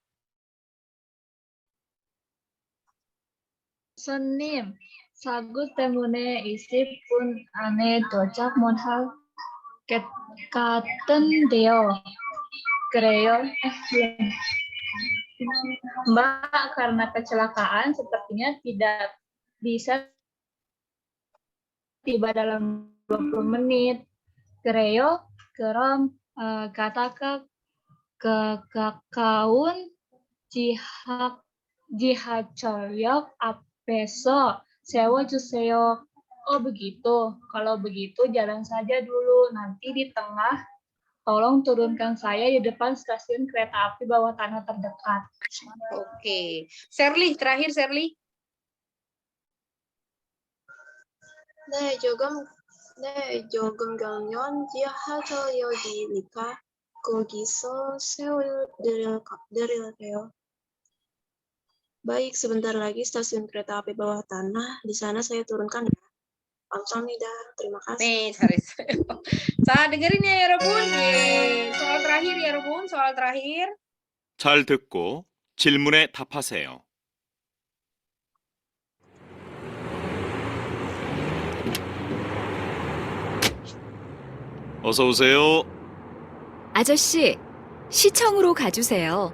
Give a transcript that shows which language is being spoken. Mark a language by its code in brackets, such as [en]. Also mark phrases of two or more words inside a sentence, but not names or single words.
[ko] 손님, 사고 때문에 20분 안에 도착 못할 것 같은데요. 그래요? [id] Mbak, karena kecelakaan sepertinya tidak bisa tiba dalam 20 menit. [ko] 그래요? 그럼 가다가 가까운 지하철역 앞에서 세워주세요. [id] Oh begitu. Kalau begitu jalan saja dulu. Nanti di tengah tolong turunkan saya di depan stasiun kereta api bawah tanah terdekat. Oke. Sherly, terakhir Sherly. [ko] 네, 조금 가면 지하철역이니까 거기서 세워드릴게요. [id] Baik, sebentar lagi stasiun kereta api bawah tanah. Di sana saya turunkan ya. 감사합니다. terima kasih. [ko] 네, 잘했어요. 자, [id] dengerin ya, [ko] 여러분. 예, [id] soal terakhir ya, 여러분. soal terakhir. [ko] 잘 듣고 질문에 답하세요. 어서 오세요. 아저씨, 시청으로 가주세요.